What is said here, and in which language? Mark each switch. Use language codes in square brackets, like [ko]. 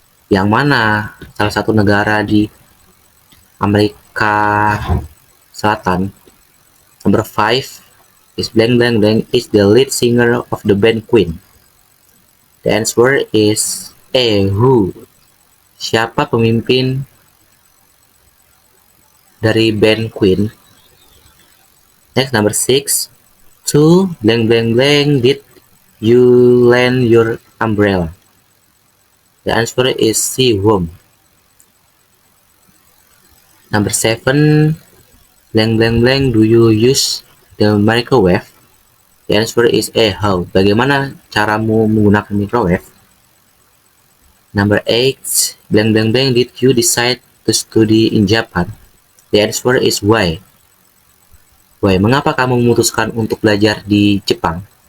[id] Yang mana salah satu negara di Amerika Selatan? [en] Number 5 is blank blank blank is the lead singer of the band Queen. The answer is A. Who. [id] Siapa pemimpin dari band Queen? [en] Next, number 6. To blank blank blank did you lend your umbrella? The answer is C. Whom. Number 7. Blank blank blank do you use the microwave? The answer is A. How. [id] Bagaimana caramu menggunakan microwave? [en] Number 8. Blank blank blank did you decide to study in Japan? The answer is why. Why? [id] Mengapa kamu memutuskan untuk belajar di Jepang?